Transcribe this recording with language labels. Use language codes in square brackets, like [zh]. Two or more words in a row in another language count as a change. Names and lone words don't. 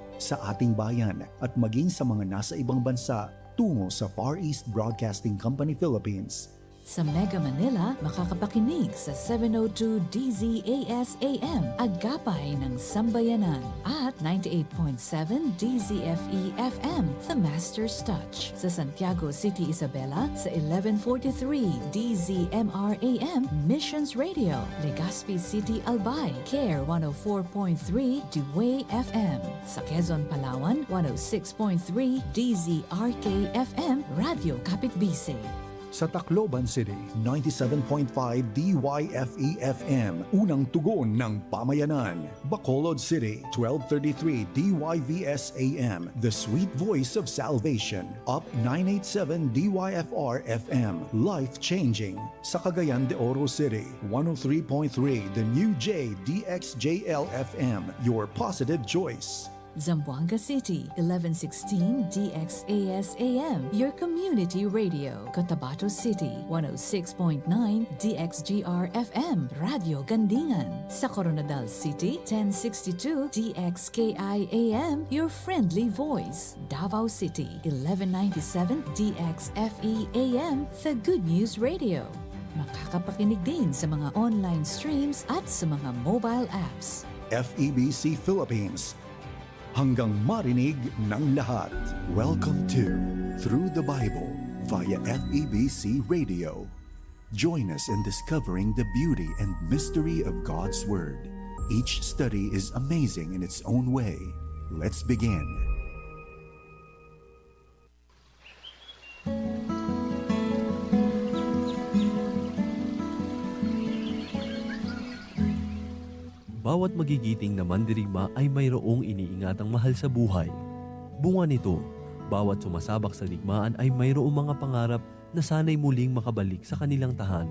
[tl] sa ating bayan at maging sa mga nasa ibang bansa tungo sa Far East Broadcasting Company Philippines. Sa Mega Manila, makakapakinig sa 702 DZAS AM, Agapay ng Sambayanan, at 98.7 DZFE FM, The Master's Touch. Sa Santiago City, Isabela, sa 1143 DZMR AM, Missions Radio. Legazpi City, Albay, CARE 104.3 Dewey FM. Sa Quezon, Palawan, 106.3 DZRK FM, Radio Kapitbise. Sa Tacloban City, 97.5 DYFE-FM, unang tugon ng pamayanan. [en] Bacolod City, 1233 DYVS-AM, the sweet voice of salvation. Up 987 DYFR-FM, life-changing. [tl] Sa Cagayan de Oro City, 103.3 The New J DXJL-FM, [en] your positive choice. Zamboanga City, 1116 DXAS-AM, your community radio. [tl] Cotabato City, 106.9 DXGR-FM, Radio Gandingan. Sa Coronadal City, 1062 DXKI-AM, [en] your friendly voice. Davao City, 1197 DXFE-AM, the Good News Radio. [tl] Makakapakinig din sa mga online streams at sa mga mobile apps. FEBC Philippines, hanggang marinig ng lahat. [en] Welcome to Through the Bible via FEBC Radio. Join us in discovering the beauty and mystery of God's Word. Each study is amazing in its own way. Let's begin. [tl] Bawat magigiting na mandirigma ay mayroong iniingatang mahal sa buhay. Bunga nito, bawat sumasabak sa digmaan ay mayroong mga pangarap na sana'y muling makabalik sa kanilang tahanan.